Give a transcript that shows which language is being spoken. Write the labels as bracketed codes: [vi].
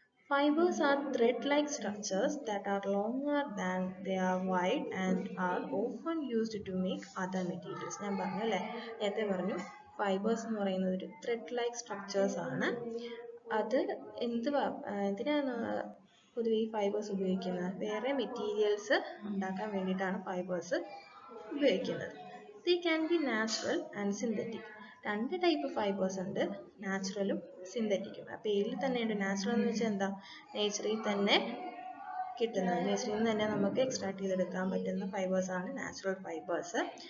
[en] Fibers are thread-like structures that are longer than they are wide and are often used to make other materials. [ml] ഞാൻ പറഞ്ഞു അല്ലേ, നേരത്തെ പറഞ്ഞു fibres എന്ന് പറയുന്നത് ഒരു [en] thread-like structures [ml] ആണ്. അത് എന്തിനാണ് പൊതുവെ ഈ ഫൈബേഴ്സ് ഉപയോഗിക്കുന്നത്? വേറെ മെറ്റീരിയൽസ് ഉണ്ടാക്കാൻ വേണ്ടിയിട്ടാണ് ഫൈബേഴ്സ് ഉപയോഗിക്കുന്നത്. [en] They can be natural and synthetic. [ml] രണ്ട് ടൈപ്പ് ഫൈബേഴ്സ് ഉണ്ട്, നാച്ചുറലും സിന്തറ്റിക്കും. ആ പേരിൽ തന്നെയുണ്ട്. നാച്ചുറൽ എന്ന് വെച്ചാൽ എന്താ? നേച്ചറിൽ തന്നെ കിട്ടുന്നത്, നേച്ചറിൽ നിന്ന് തന്നെ നമുക്ക് എക്സ്ട്രാക്ട് ചെയ്തെടുക്കാൻ പറ്റുന്ന ഫൈബേഴ്സ് ആണ് നാച്ചുറൽ ഫൈബേഴ്സ്.